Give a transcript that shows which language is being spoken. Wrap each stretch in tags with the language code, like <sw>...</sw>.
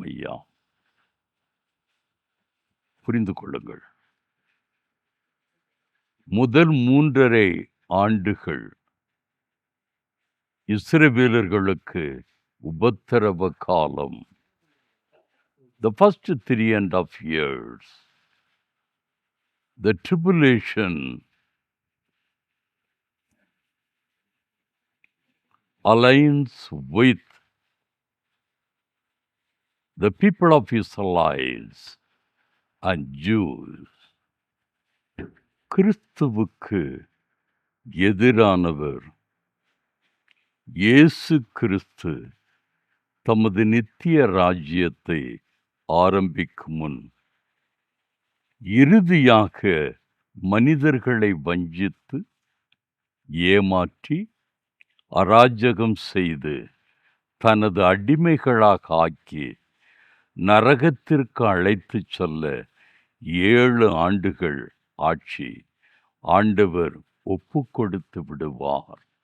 <ta>ஐயா, புரிந்து கொள்ளுங்கள். முதல் 3.5 ஆண்டுகள் இஸ்ரவேலர்களுக்கு உபத்திரவ காலம்.</ta> <en>The first 3.5 years, the tribulation aligns with the people of Israelites and Jews.</en> <ta>கிறிஸ்துவுக்கு எதிரானவர் இயேசு கிறிஸ்து தமது நித்திய ராஜ்யத்தை ஆரம்பிக்கும் முன் இறுதியாக மனிதர்களை வஞ்சித்து ஏமாற்றி அராஜகம் செய்து தனது அடிமைகளாக ஆக்கி நரகத்திற்கு அழைத்துச் செல்ல 7 ஆண்டுகள் ஆட்சி ஆண்டவர் ஒப்பு கொடுத்து விடுவார்.</ta>